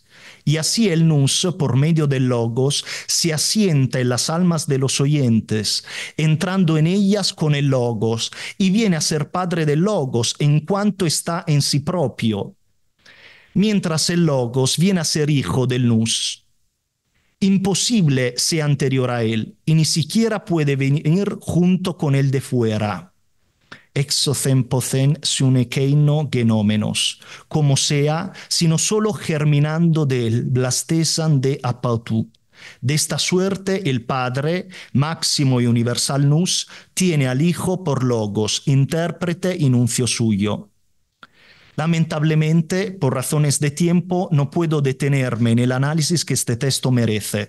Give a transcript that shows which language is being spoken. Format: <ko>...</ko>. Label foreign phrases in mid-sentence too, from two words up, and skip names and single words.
<es>Y así el nous, por medio del logos, se asienta en las almas de los oyentes, entrando en ellas con el logos, y viene a ser padre del logos en cuanto está en sí propio, mientras el logos viene a ser hijo del nous. Imposible sea anterior a él, y ni siquiera puede venir junto con él de fuera.</es> <el>Ἔξωθέν ποθεν σὺν ἐκείνῳ γενόμενος,</el> <es>como sea, sino solo germinando de él,</es> <el>βλαστήσας δὲ ἀπ' αὐτοῦ.</el> <es>De esta suerte el Padre, máximo y universal nous, tiene al Hijo por logos, intérprete y nuncio suyo. Lamentablemente, por razones de tiempo, no puedo detenerme en el análisis que este texto merece.</es>